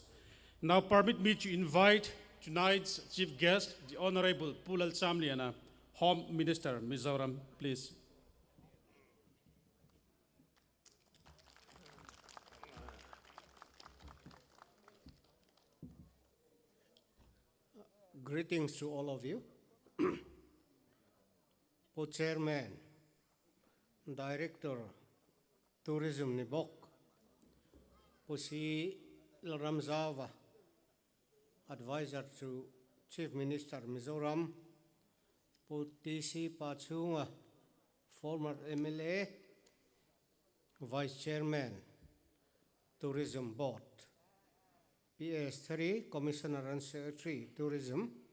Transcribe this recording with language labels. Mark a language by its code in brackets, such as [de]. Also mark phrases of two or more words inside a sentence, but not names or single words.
[en] Now permit me to invite tonight's chief guest, the Honorable Phulal Samliana, Home Minister, Mizoram, please. Greetings to all of you. Po Chairman, Director, Tourism Nibok, Po Si Ramzava, Advisor to Chief Minister Mizoram, Po TC Pachunga, former MLA, Vice Chairman, Tourism Board, PS3, Commissioner and Secretary, Tourism,